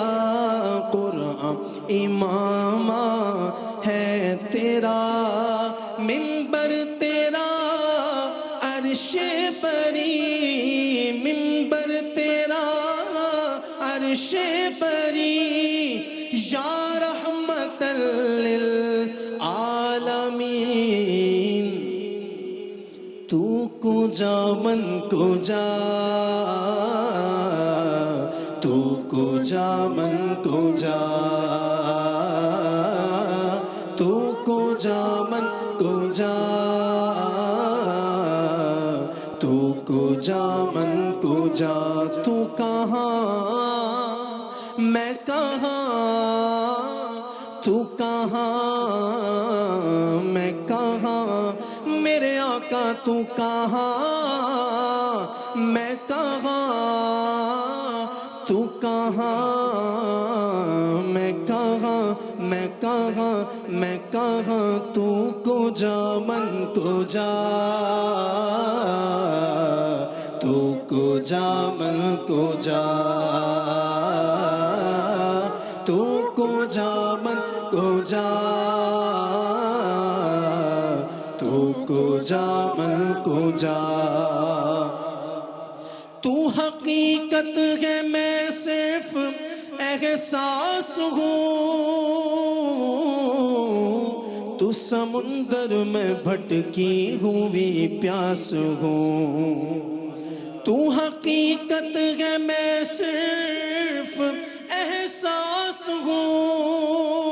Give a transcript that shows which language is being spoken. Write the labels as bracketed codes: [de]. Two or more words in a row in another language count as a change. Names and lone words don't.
[ur] قرآن امامہ ہے تیرا، منبر تیرا عرشے پری، منبر تیرا عرشے پری, [ar] يا رحمة لل عالمين, [fa] تو کجا من کجا، تو کجا من کجا، تو کجا من کجا، تو کجا من کجا. [ur] تو کہاں میں کہاں، تو کہاں میں کہاں، میرے آقا تو کہاں میں کہاں، تو کہاں میں کہاں، میں کہاں میں کہاں, [fa] تو کجا من کجا، تو کجا من کجا. تو کجا من کجا [ur] تو حقیقت ہے میں صرف احساس ہوں تو سمندر میں بھٹکی ہوئی پیاس ہوں تو حقیقت ہے میں صرف احساس ہوں